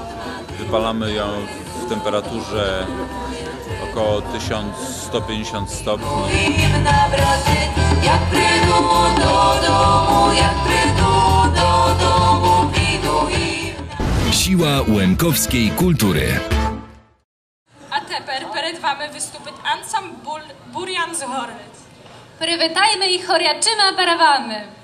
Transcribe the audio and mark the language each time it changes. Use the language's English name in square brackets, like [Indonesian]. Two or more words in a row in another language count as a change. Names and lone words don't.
[Polish] Wypalamy ją w temperaturze około 1150 stopni. Siła łękowskiej kultury. [Ukrainian] A tepер перед вами виступить ансамбль Бур'ян з Горниць. Привітаємо їх хорячими барабанами.